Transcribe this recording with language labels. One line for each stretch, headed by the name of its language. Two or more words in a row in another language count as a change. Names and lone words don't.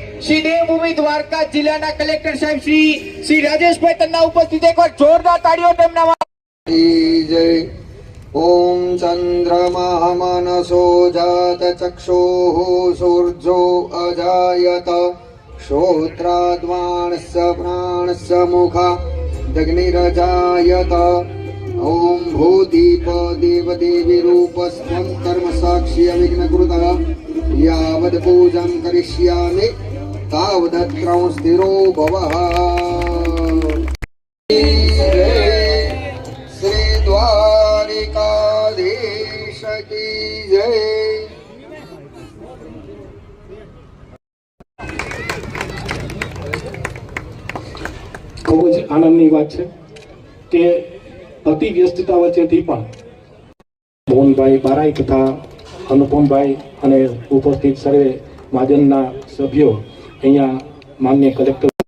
Gujarati: શ્રી દેવભૂમિ દ્વારકા જિલ્લાના કલેક્ટર સાહેબ શ્રી રાજેશભાઈ તન્ના ઉપસ્થિત એકવાર જોરદાર તાળીઓ તેમના
Sanskrit: जय ओम चंद्रमा मनसो जात चक्षुः सूर्यो अजायत श्रोत्राद्वाणस्य प्राणस्य मुखा दग्निरजायत ओम भूदीप देवदेवी रूपस्त्वं कर्म साक्षी विघ्नकृतः यावद् पूजं करिष्यामि तावदत्रं स्थिरो भवः।
Hindi: द्वारिकाधीश की जय।
Gujarati: ખૂબ જ આનંદની વાત છે કે અતિ વ્યસ્તતા વચ્ચેથી પણ મોહનભાઈ બારાઈ તથા અનુપમભાઈ અને ઉપસ્થિત સર્વે મહાજનના સભ્યો અહીંયા માનનીય કલેક્ટર